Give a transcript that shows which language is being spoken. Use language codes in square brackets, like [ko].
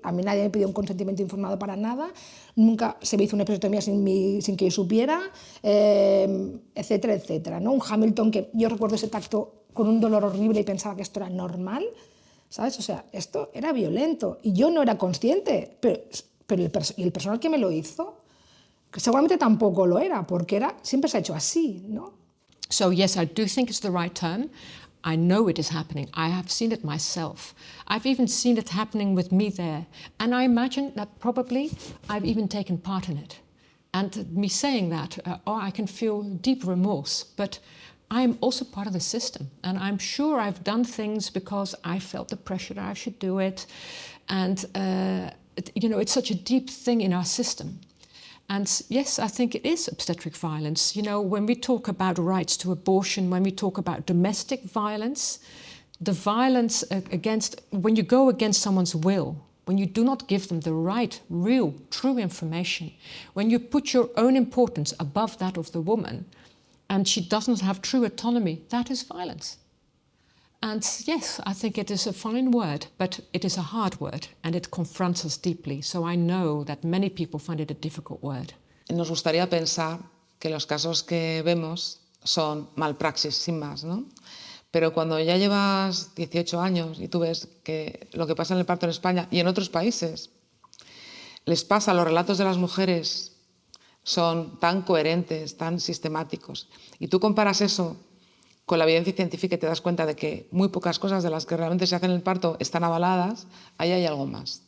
[es] A mí nadie me pidió un consentimiento informado para nada, nunca se me hizo una episiotomía sin que yo supiera, etcétera, etcétera, ¿no? Un Hamilton que yo recuerdo ese tacto con un dolor horrible y pensaba que esto era normal, ¿sabes? O sea, esto era violento y yo no era consciente, pero el personal que me lo hizo seguramente tampoco lo era, porque siempre se ha hecho así, ¿no? [en] So yes, I do think it's the right term. I know it is happening. I have seen it myself. I've even seen it happening with me there. And I imagine that probably I've even taken part in it. And me saying that, I can feel deep remorse, but I'm also part of the system. And I'm sure I've done things because I felt the pressure that I should do it. And, it's such a deep thing in our system. And yes, I think it is obstetric violence. When we talk about rights to abortion, when we talk about domestic violence, the violence when you go against someone's will, when you do not give them the right, real, true information, when you put your own importance above that of the woman, and she doesn't have true autonomy, that is violence. And yes, I think it is a fine word, but it is a hard word, and it confronts us deeply. So I know that many people find it a difficult word. [es] Nos gustaría pensar que los casos que vemos son malpraxis, sin más, ¿no? Pero cuando ya llevas 18 años y tú ves que lo que pasa en el parto en España y en otros países les pasa, los relatos de las mujeres son tan coherentes, tan sistemáticos, y tú comparas eso con la evidencia científica y te das cuenta de que muy pocas cosas de las que realmente se hacen en el parto están avaladas, ahí hay algo más.